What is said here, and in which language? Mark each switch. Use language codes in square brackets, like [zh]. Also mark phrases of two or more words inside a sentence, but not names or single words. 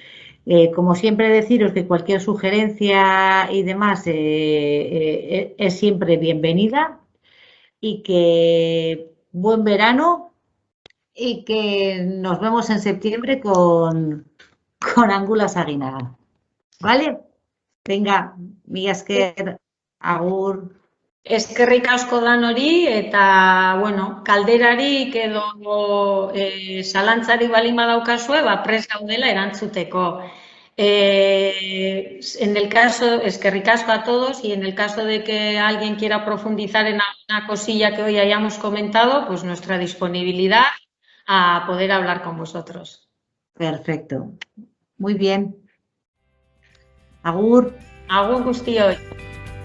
[es] Como siempre, deciros que cualquier sugerencia y demás es siempre bienvenida, y que buen verano y que nos vemos en septiembre con Angulas Aguinaga. ¿Vale? Venga, [eu] Milla Esker, [es] agur. [eu] Eskerrik asko danori eta, bueno, kalderari edo zalantzari baldin badaukazue, prest gaudela erantzuteko. [es] En el caso, [eu] eskerrik asko [es] a todos, y en el caso de que alguien quiera profundizar en alguna cosilla que hoy hayamos comentado, pues nuestra disponibilidad a poder hablar con vosotros. Perfecto. Muy bien. [eu] Agur. Agur guztioi.